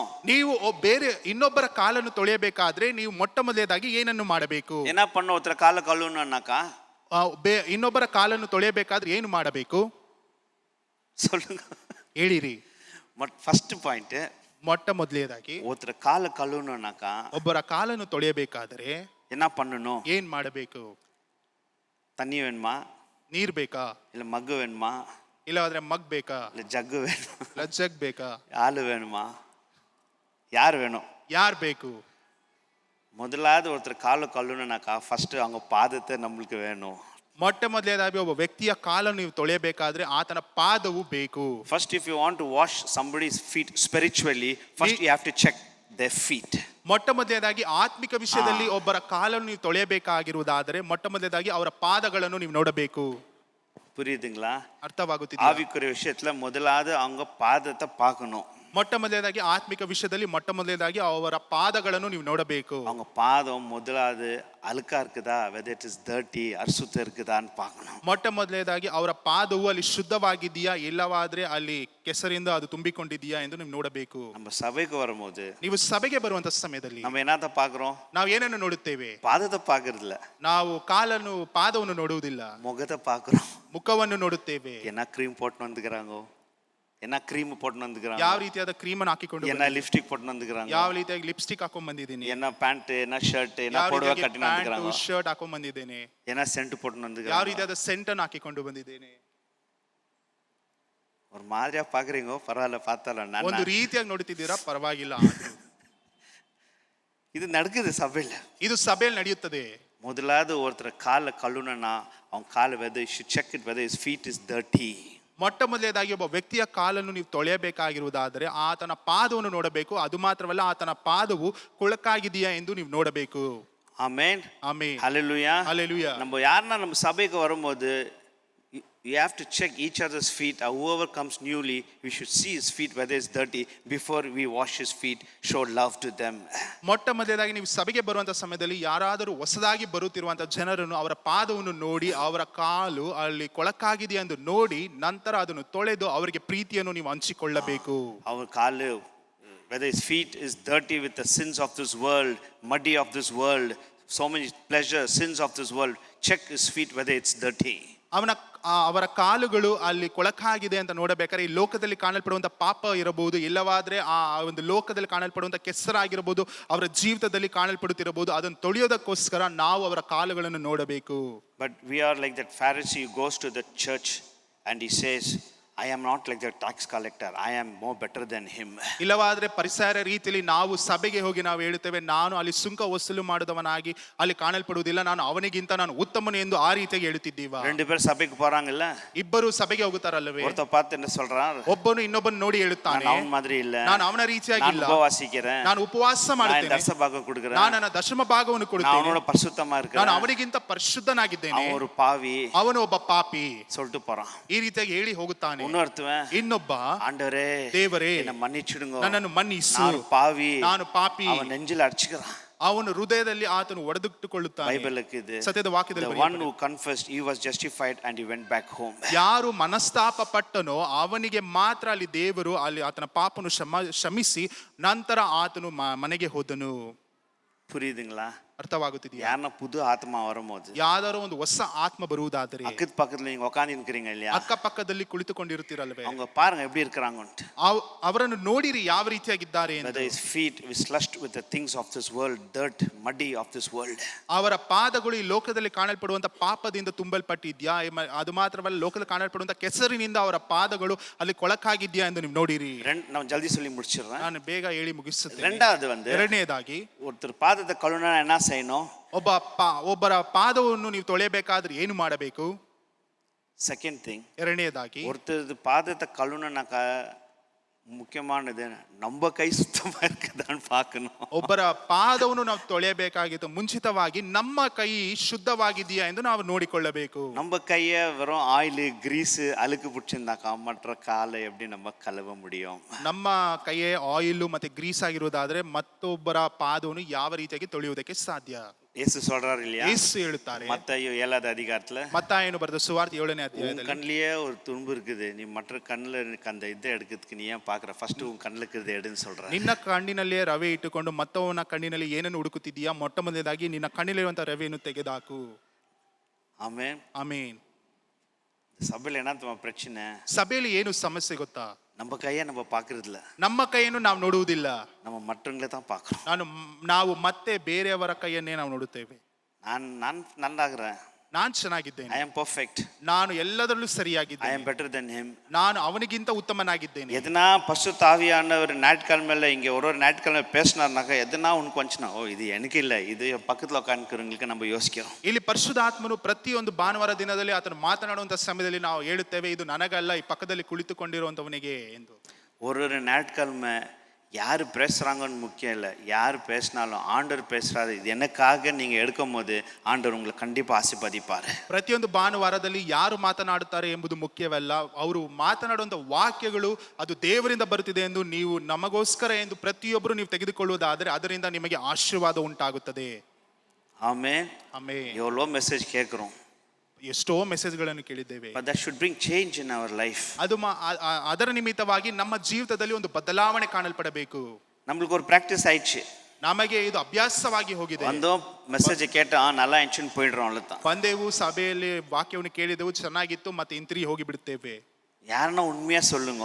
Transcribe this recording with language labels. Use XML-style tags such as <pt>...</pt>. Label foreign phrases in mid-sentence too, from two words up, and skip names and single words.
<kn>ನೀವು ಬೇರೆ ಇನ್ನೊಬ್ಬರ ಕಾಲನ್ನು ತೊಳೆಯಬೇಕಾದ್ರೆ ನೀವು ಮೊಟ್ಟ ಮೊದಲನೇದಾಗಿ ಏನನ್ನು ಮಾಡಬೇಕು?</kn> <ta>என்ன பண்ண ஒருத்தர் ಕಾಲ ಕழுವணும்னாக்கா,</ta> <kn>ಇನ್ನೊಬ್ಬರ ಕಾಲನ್ನು ತೊಳೆಯಬೇಕಾದ್ರೆ ಏನು ಮಾಡಬೇಕು?</kn> <ta>சொல்லுங்க,</ta> <kn>ಹೇಳಿರಿ.</kn> <en>first point,</en> <kn>ಮೊಟ್ಟ ಮೊದಲನೇದಾಗಿ</kn> <ta>ஒருத்தர் ಕಾಲ ಕழுவணும்னாக்கா</ta> <kn>ಒಬ್ಬರ ಕಾಲನ್ನು ತೊಳೆಯಬೇಕಾದರೆ</kn> <ta>என்ன பண்ணணும்?</ta> <kn>ಏನ್ ಮಾಡಬೇಕು?</kn> <ta>தண்ணி வேணுமா?</ta> <kn>ನೀರ್ ಬೇಕಾ?</kn> <ta>இல்ல மக்கு வேணுமா?</ta> <kn>ಇಲ್ಲವಾದ್ರೆ ಮಗ್ ಬೇಕಾ?</kn> <ta>இல்ல ஜக்கு வேணுமா?</ta> <kn>ಇಲ್ಲ ಜಗ್ ಬೇಕಾ?</kn> <ta>ஆளு வேணுமா? யார் வேணும்?</ta> <kn>ಯಾರ್ ಬೇಕು?</kn> <ta>முதலாவது ஒருத்தர் கால கழுவணும்னாக்கா ஃபர்ஸ்ட் அவங்க பாதத்தை நம்மளுக்கு வேணும்.</ta> <kn>ಮೊಟ್ಟ ಮೊದಲನೇದಾಗಿ ಒಬ್ಬ ವ್ಯಕ್ತಿಯ ಕಾಲನ್ನು ನೀವು ತೊಳೆಯಬೇಕಾದ್ರೆ ಆತನ ಪಾದವು ಬೇಕು.</kn> <en>First, if you want to wash somebody's feet spiritually, first you have to check their feet.</en> <kn>ಮೊಟ್ಟ ಮೊದಲನೇದಾಗಿ ಆತ್ಮಿಕ ವಿಷಯದಲ್ಲಿ ಒಬ್ಬರ ಕಾಲನ್ನು ನೀವು ತೊಳೆಯಬೇಕಾಗಿರುವುದಾದರೆ ಮೊಟ್ಟ ಮೊದಲನೇದಾಗಿ ಅವರ ಪಾದಗಳನ್ನು ನೀವು ನೋಡಬೇಕು.</kn> <ta>புரியுதுங்களா?</ta> <kn>ಅರ್ಥವಾಗುತ್ತಿದೆಯಾ?</kn> <ta>ஆவிக்குரிய விஷயத்துல முதலாவது அவங்க பாதத்தை பார்க்கணும்.</ta> <kn>ಮೊಟ್ಟ ಮೊದಲನೇದಾಗಿ ಆತ್ಮಿಕ ವಿಷಯದಲ್ಲಿ ಮೊಟ್ಟ ಮೊದಲನೇದಾಗಿ ಅವರ ಪಾದಗಳನ್ನು ನೀವು ನೋಡಬೇಕು.</kn> <ta>அவங்க பாதம் முதலாவது அழுக்கா இருக்குதா,</ta> <en>whether it is dirty</en> <ta>அசுத்தம் இருக்குதான்னு பார்க்கணும்.</ta> <kn>ಮೊಟ್ಟ ಮೊದಲನೇದಾಗಿ ಅವರ ಪಾದವು ಅಲ್ಲಿ ಶುದ್ಧವಾಗಿದೆಯಾ, ಇಲ್ಲವಾದ್ರೆ ಅಲ್ಲಿ ಕೆಸರಿಂದ ಅದು ತುಂಬಿಕೊಂಡಿದೆಯಾ ಎಂದು ನೀವು ನೋಡಬೇಕು.</kn> <ta>நம்ம ಸಭೆಗೆ வரும்போது</ta> <kn>ನೀವು ಸಭೆಗೆ ಬರುವಂತ ಸಮಯದಲ್ಲಿ</kn> <ta>நம்ம என்னத்த பார்க்குறோம்?</ta> <kn>ನಾವು ಏನನ್ನು ನೋಡುತ್ತೇವೆ?</kn> <ta>பாதத்தை பார்க்கறது இல்ல,</ta> <kn>ನಾವು ಪಾದವನ್ನು ನೋಡುವುದಿಲ್ಲ,</kn> <ta>முகத்தை பார்க்குறோம்.</ta> <kn>ಮುಖವನ್ನು ನೋಡುತ್ತೇವೆ.</kn> <ta>என்ன க்ரீம் போட்டு வந்துக்கிறாங்க, என்ன க்ரீம் போட்டு வந்துக்கிறாங்க,</ta> <kn>ಯಾವ ರೀತಿಯಾದ ಕ್ರೀಮ್ ಅನ್ನು ಹಾಕಿಕೊಂಡು,</kn> <ta>என்ன லிப்ஸ்டிக் போட்டு வந்துக்கிறாங்க,</ta> <kn>ಯಾವ ರೀತಿಯಾಗಿ ಲಿಪ್ಸ್ಟಿಕ್ ಹಾಕೊಂಡ್ ಬಂದಿದ್ದೀನಿ,</kn> <ta>என்ன பேண்ட், என்ன ஷர்ட், என்ன</ta> <kn>ಯಾವ</kn> <ta>புடவை</ta> <kn>ರೀತಿಯಾಗಿ</kn> <ta>கட்டி வந்துக்கிறாங்க,</ta> <kn>ಪ್ಯಾಂಟ್ ಶರ್ಟ್ ಹಾಕೊಂಡ್ ಬಂದಿದ್ದೇನೆ,</kn> <ta>என்ன சென்ட் போட்டு</ta> <kn>ಯಾವ</kn> <ta>வந்துக்கிறாங்க.</ta> <kn>ರೀತಿಯಾದ ಸೆಂಟ್ ಅನ್ನು ಹಾಕಿಕೊಂಡು ಬಂದಿದ್ದೇನೆ.</kn> <ta>ஒரு மாதிரியா பாக்குறீங்க, பரவாயில்ல பார்த்தாலும் நான்</ta> <kn>ಒಂದು ರೀತಿಯಾಗಿ ನೋಡುತ್ತಿದ್ದೀರಾ, ಪರವಾಗಿಲ್ಲ.</kn> <ta>இது நடக்குது சபையில.</ta> <kn>ಇದು ಸಭೆಯಲ್ಲಿ ನಡೆಯುತ್ತದೆ.</kn> <ta>முதலாவது ஒருத்தர் காலை கழுவுனா அவன் காலை</ta> <en>whether you should check it whether his feet is dirty.</en> <kn>ಮೊಟ್ಟ ಮೊದಲನೇದಾಗಿ ಒಬ್ಬ ವ್ಯಕ್ತಿಯ ಕಾಲನ್ನು ನೀವು ತೊಳೆಯಬೇಕಾಗಿರುವುದಾದರೆ ಆತನ ಪಾದವನ್ನು ನೋಡಬೇಕು. ಅದು ಮಾತ್ರವಲ್ಲ, ಆತನ ಪಾದವು ಕೊಳಕಾಗಿದೆಯಾ ಎಂದು ನೀವು ನೋಡಬೇಕು.</kn> <ta>ஆமென்.</ta> <kn>ಆಮೆನ್.</kn> <ta>ஹalleluya.</ta> <kn>ಹಲ್ಲೆಲೂಯಾ.</kn> <ta>நம்ம யாருன்னா நம்ம சபைக்கு வரும்போது</ta> <en>you have to check each other's feet. Whoever comes newly, we should see his feet whether it's dirty before we wash his feet, show love to them.</en> <kn>ಮೊಟ್ಟ ಮೊದಲನೇದಾಗಿ ನೀವು ಸಭೆಗೆ ಬರುವಂತ ಸಮಯದಲ್ಲಿ ಯಾರಾದರೂ ಹೊಸದಾಗಿ ಬರುತ್ತಿರುವಂತ ಜನರನ್ನು ಅವರ ಪಾದವನ್ನು ನೋಡಿ, ಅವರ ಕಾಲು ಅಲ್ಲಿ ಕೊಳಕಾಗಿದೆಯಾ ಎಂದು ನೋಡಿ, ನಂತರ ಅದನ್ನು ತೊಳೆದು ಅವರಿಗೆ ಪ್ರೀತಿಯನ್ನು ನೀವು ಹಂಚಿಕೊಳ್ಳಬೇಕು.</kn> <ta>அவர் காலு</ta> <en>whether his feet is dirty with the sins of this world, muddy of this world, so many pleasure sins of this world, check his feet whether it's dirty.</en> <kn>ಅವರ ಕಾಲುಗಳು ಅಲ್ಲಿ ಕೊಳಕಾಗಿದೆ ಅಂತ ನೋಡಬೇಕಾದ್ರೆ ಈ ಲೋಕದಲ್ಲಿ ಕಾಣಲ್ಪಡುವಂತ ಪಾಪ ಇರಬಹುದು, ಇಲ್ಲವಾದ್ರೆ ಆ ಒಂದು ಲೋಕದಲ್ಲಿ ಕಾಣಲ್ಪಡುವಂತ ಕೆಸರಾಗಿರಬಹುದು, ಅವರ ಜೀವಿತದಲ್ಲಿ ಕಾಣಲ್ಪಡುತ್ತಿರಬಹುದು. ಅದನ್ನು ತೊಳೆಯೋದಕ್ಕೋಸ್ಕರ ನಾವು ಅವರ ಕಾಲುಗಳನ್ನು ನೋಡಬೇಕು.</kn> <en>But we are like that Pharisee who goes to the church and he says, I am not like the tax collector, I am more better than him.</en> <kn>ಇಲ್ಲವಾದ್ರೆ ಪರಿಸರ ರೀತಿಯಲ್ಲಿ ನಾವು ಸಭೆಗೆ ಹೋಗಿ ನಾವು ಹೇಳುತ್ತೇವೆ, ನಾನು ಅಲ್ಲಿ ಸುಂಕ ವಸೂಲು ಮಾಡಿದವನಾಗಿ ಅಲ್ಲಿ ಕಾಣಲ್ಪಡುವುದಿಲ್ಲ, ನಾನು ಅವನಿಗಿಂತ ನಾನು ಉತ್ತಮನು ಎಂದು ಆ ರೀತಿಯಾಗಿ ಹೇಳುತ್ತಿದ್ದೀವ.</kn> <ta>ரெண்டு பேர் சபைக்கு போறாங்கல்ல,</ta> <kn>ಇಬ್ಬರು ಸಭೆಗೆ ಹೋಗುತ್ತಾರಲ್ಲವೇ?</kn> <ta>ஒருத்த பார்த்து என்ன சொல்றான்,</ta> <kn>ಒಬ್ಬನು ಇನ್ನೊಬ್ಬನು ನೋಡಿ ಹೇಳುತ್ತಾನೆ,</kn> <ta>நான் அவன் மாதிரி இல்ல,</ta> <kn>ನಾನು ಅವನ ರೀತಿಯಾಗಿ ಇಲ್ಲ,</kn> <ta>நான் உபவாசிக்கிறேன்,</ta> <kn>ನಾನು ಉಪವಾಸ</kn> <ta>நான்</ta> <kn>ಮಾಡುತ್ತೇನೆ,</kn> <ta>தசபாகம் கொடுக்கிறேன்,</ta> <kn>ನಾನು ನನ್ನ ದಶಮ ಭಾಗವನ್ನು</kn> <ta>நான்</ta> <kn>ಕೊಡುತ್ತೇನೆ,</kn> <ta>அவனோட பரிசுத்தமா</ta> <kn>ನಾನು</kn> <ta>இருக்கிறேன்,</ta> <kn>ಅವನಿಗಿಂತ ಪರಿಶುದ್ಧನಾಗಿದ್ದೇನೆ,</kn> <ta>அவன் ஒரு பாவி,</ta> <kn>ಅವನು ಒಬ್ಬ ಪಾಪಿ</kn> <ta>சொல்லிட்டு போறான்.</ta> <kn>ಈ ರೀತಿಯಾಗಿ ಹೇಳಿ ಹೋಗುತ್ತಾನೆ.</kn> <ta>இன்னொருத்தவன்,</ta> <kn>ಇನ್ನೊಬ್ಬ,</kn> <ta>ஆண்டவரே</ta> <kn>ದೇವರೇ</kn> <ta>என்ன மன்னிச்சிடுங்க,</ta> <kn>ನನ್ನನ್ನು ಮನ್ನಿಸು,</kn> <ta>நான் பாவி,</ta> <kn>ನಾನು ಪಾಪಿ,</kn> <ta>அவன் நெஞ்சில அடிச்சுக்கிறான்.</ta> <kn>ಅವನು ಹೃದಯದಲ್ಲಿ ಆತನು ಒಡೆದಿಟ್ಟುಕೊಳ್ಳುತ್ತಾನೆ. ಬೈಬಲ್ಕ್ಕೆ ಇದೆ, ಸತ್ಯದ ವಾಕ್ಯದಲ್ಲಿ</kn> <en>the one who confessed he was justified and he went back home.</en> <kn>ಯಾರು ಮನಸ್ತಾಪ ಪಟ್ಟನೋ ಅವನಿಗೆ ಮಾತ್ರ ಅಲ್ಲಿ ದೇವರು ಅಲ್ಲಿ ಆತನ ಪಾಪನು ಕ್ಷಮಿಸಿ ನಂತರ ಆತನು ಮನೆಗೆ ಹೋದನು.</kn> <ta>புரியுதுங்களா?</ta> <kn>ಅರ್ಥವಾಗುತ್ತಿದೆಯಾ?</kn> <ta>ಯಾರನ್ನ புது ஆத்மா வரும்போது,</ta> <kn>ಯಾವ್ದಾರೋ ಒಂದು ಹೊಸ ಆತ್ಮ ಬರುವುದಾದರೆ</kn> <ta>அக்கத்து பக்கத்துல நீங்க உட்கார்ந்து இருக்கிறீங்க இல்லையா,</ta> <kn>ಅಕ್ಕ ಪಕ್ಕದಲ್ಲಿ ಕುಳಿತುಕೊಂಡಿರುತ್ತೀರಲ್ವೇ,</kn> <ta>அவங்க பாருங்க எப்படி இருக்கிறாங்கன்னு.</ta> <kn>ಅವರನ್ನು ನೋಡಿರಿ ಯಾವ ರೀತಿಯಾಗಿದ್ದಾರೆ ಎಂದು.</kn> <en>Whether his feet is slushed with the things of this world, dirt, muddy of this world.</en> <kn>ಅವರ ಪಾದಗಳು ಈ ಲೋಕದಲ್ಲಿ ಕಾಣಲ್ಪಡುವಂತ ಪಾಪದಿಂದ ತುಂಬಲ್ಪಟ್ಟಿದ್ಯಾ, ಅದು ಮಾತ್ರವಲ್ಲ ಲೋಕದಲ್ಲಿ ಕಾಣಲ್ಪಡುವಂತ ಕೆಸರಿನಿಂದ ಅವರ ಪಾದಗಳು ಅಲ್ಲಿ ಕೊಳಕಾಗಿದ್ಯಾ ಎಂದು ನೀವು ನೋಡಿರಿ.</kn> <ta>நான் ஜல்தி சொல்லி முடிச்சிடுறேன்,</ta> <kn>ನಾನು ಬೇಗ ಹೇಳಿ ಮುಗಿಸುತ್ತೇನೆ.</kn> <ta>ரெண்டாவது வந்து,</ta> <kn>ಎರಡನೇದಾಗಿ</kn> <ta>ஒருத்தர் பாதத்தை கழுவினா என்ன செய்யணும்?</ta> <kn>ಒಬ್ಬರ ಪಾದವನ್ನು ನೀವು ತೊಳೆಯಬೇಕಾದ್ರೆ ಏನು ಮಾಡಬೇಕು?</kn> <en>second thing,</en> <kn>ಎರಡನೇದಾಗಿ</kn> <ta>ஒருத்தர் பாதத்தை கழுவினாக்கா ಮುಖ್ಯமானது ನಮ್ಮ ಕೈ ಸುತ್ತமா இருக்குதான்னு பார்க்கணும்.</ta> <kn>ಒಬ್ಬರ ಪಾದವನ್ನು ನಾವು ತೊಳೆಯಬೇಕಾಗಿತ್ತು ಮುಂಚಿತವಾಗಿ ನಮ್ಮ ಕೈ ಶುದ್ಧವಾಗಿದೆಯಾ ಎಂದು ನಾವು ನೋಡಿಕೊಳ್ಳಬೇಕು.</kn> <ta>நம்ம கைய வெறும் ஆயில் கிரீஸ் அழுக்கு பிடிச்சிருந்தாக்கா மற்ற காலை எப்படி நம்ம கழுவ முடியும்?</ta> <kn>ನಮ್ಮ ಕೈಯೇ ಆಯಿಲ್ ಮತ್ತೆ ಗ್ರೀಸ್ ಆಗಿರುವುದಾದ್ರೆ ಮತ್ತೊಬ್ಬರ ಪಾದವನ್ನು ಯಾವ ರೀತಿಯಾಗಿ ತೊಳೆಯುವುದಕ್ಕೆ ಸಾಧ್ಯ?</kn> <ta>இயேசு சொல்றாரு இல்லையா,</ta> <kn>ಯೇಸು ಹೇಳುತ್ತಾರೆ</kn> <ta>மத்தேயு 7வது அதிகாரத்துல,</ta> <kn>ಮತ್ತಾಯನು ಬರೆದ ಸುವಾರ್ತೆ 7ನೇ ಅಧ್ಯಾಯದಲ್ಲಿ,</kn> <ta>கண்ணிலேயே ஒரு துன்பு இருக்குது, நீ மற்ற கண்ணுல அந்த இதை எடுக்கிறதுக்கு நீ ஏன் பாக்குற, ஃபர்ஸ்ட் உன் கண்ணுல இருக்கிறத எடுன்னு சொல்ற.</ta> <kn>ನಿನ್ನ ಕಣ್ಣಿನಲ್ಲೇ ರವೆ ಇಟ್ಟುಕೊಂಡು ಮತ್ತವನ ಕಣ್ಣಿನಲ್ಲಿ ಏನನ್ನು ಹುಡುಕುತ್ತಿದ್ದೀಯಾ? ಮೊಟ್ಟ ಮೊದಲನೇದಾಗಿ ನಿನ್ನ ಕಣ್ಣಿನಲ್ಲಿರುವಂತಹ ರವೆಯನ್ನು ತೆಗೆದುಹಾಕು. ಆಮೆನ್. ಆಮೆನ್. ಸಭೆಯಲ್ಲಿ ಏನಾಗ್ತವ ಪ್ರಶ್ನೆ, ಸಭೆಯಲ್ಲಿ ಏನು ಸಮಸ್ಯೆ ಗೊತ್ತಾ?</kn> <ta>நம்ம கையை நம்ம பார்க்கறதில்ல,</ta> <kn>ನಮ್ಮ ಕೈಯನ್ನು ನಾವು ನೋಡುವುದಿಲ್ಲ,</kn> <ta>நம்ம மற்றவங்களே தான் பார்க்கறோம்.</ta> <kn>ನಾವು ಮತ್ತೆ ಬೇರೆಯವರ ಕೈಯನ್ನೇ ನಾವು ನೋಡುತ್ತೇವೆ.</kn> <ta>நான் நல்லாகிறேன்,</ta> <kn>ನಾನು ಚೆನ್ನಾಗಿದ್ದೇನೆ,</kn> <en>I am perfect,</en> <kn>ನಾನು ಎಲ್ಲದರಲ್ಲೂ</kn> <en>I</en> <kn>ಸರಿಯಾಗಿದ್ದೇನೆ,</kn> <en>am better than him.</en> <kn>ನಾನು ಅವನಿಗಿಂತ ಉತ್ತಮನಾಗಿದ್ದೇನೆ.</kn> <ta>எதனா பரிசுத்த ஆவியானவர் ஞாயிற்றுக்கிழமையில இங்க ஒரு ஞாயிற்றுக்கிழமை பேசினார்னாக்கா எதனா உனக்கு வந்துச்சுன்னா, ஓ இது எனக்கு இல்லை, இது பக்கத்தில் உட்காந்துக்கிறவங்களுக்கு நம்ம யோசிக்கிறோம்.</ta> <kn>ಇಲ್ಲಿ ಪರಿಶುದ್ಧಾತ್ಮನು ಪ್ರತಿಯೊಂದು ಭಾನುವಾರ ದಿನದಲ್ಲಿ ಆತನು ಮಾತನಾಡುವಂತ ಸಮಯದಲ್ಲಿ ನಾವು ಹೇಳುತ್ತೇವೆ, ಇದು ನನಗಲ್ಲ, ಈ ಪಕ್ಕದಲ್ಲಿ ಕುಳಿತುಕೊಂಡಿರುವಂತವನಿಗೆ ಎಂದು.</kn> <ta>ஒரு ஞாயிற்றுக்கிழமை யார் பேசுகிறாங்கன்னு முக்கியம் இல்லை, யார் பேசினாலும் ஆண்டவர் பேசுகிறாரு இது எனக்காக நீங்கள் எடுக்கும் போது ஆண்டவர் உங்களை கண்டிப்பாக ஆசீர்வதிப்பார்.</ta> <kn>ಪ್ರತಿಯೊಂದು ಭಾನುವಾರದಲ್ಲಿ ಯಾರು ಮಾತನಾಡುತ್ತಾರೆ ಎಂಬುದು ಮುಖ್ಯವಲ್ಲ, ಅವರು ಮಾತನಾಡುವಂಥ ವಾಕ್ಯಗಳು ಅದು ದೇವರಿಂದ ಬರುತ್ತಿದೆ ಎಂದು ನೀವು ನಮಗೋಸ್ಕರ ಎಂದು ಪ್ರತಿಯೊಬ್ಬರು ನೀವು ತೆಗೆದುಕೊಳ್ಳುವುದಾದರೆ ಅದರಿಂದ ನಿಮಗೆ ಆಶೀರ್ವಾದ ಉಂಟಾಗುತ್ತದೆ.</kn> <ta>ஆமென்.</ta> <kn>ಆಮೆನ್.</kn> <ta>எவ்வளோ மெசேஜ் கேட்குறோம்,</ta> <kn>ಎಷ್ಟೋ ಮೆಸೇಜ್ಗಳನ್ನು ಕೇಳಿದ್ದೇವೆ.</kn> <en>but that should bring change in our life.</en> <kn>ಅದು ಅದರ ನಿಮಿತ್ತವಾಗಿ ನಮ್ಮ ಜೀವಿತದಲ್ಲಿ ಒಂದು ಬದಲಾವಣೆ ಕಾಣಲ್ಪಡಬೇಕು.</kn> <ta>நம்மளுக்கு ஒரு ப்ராக்டிஸ் ஆயிடுச்சு,</ta> <kn>ನಮಗೆ ಇದು ಅಭ್ಯಾಸವಾಗಿ ಹೋಗಿದೆ.</kn> <ta>வந்தோம் மெசேஜை கேட்டா நல்லா இருந்துச்சுன்னு போயிடுறோம், அவ்வளோதான்.</ta> <kn>ಬಂದೆವು, ಸಭೆಯಲ್ಲಿ ವಾಕ್ಯವನ್ನು ಕೇಳಿದೆವು, ಚೆನ್ನಾಗಿತ್ತು, ಮತ್ತೆ ಹಿಂತಿರುಗಿ ಹೋಗಿ ಬಿಡುತ್ತೇವೆ.</kn> <ta>யாருன்னா உண்மையாக சொல்லுங்க,</ta>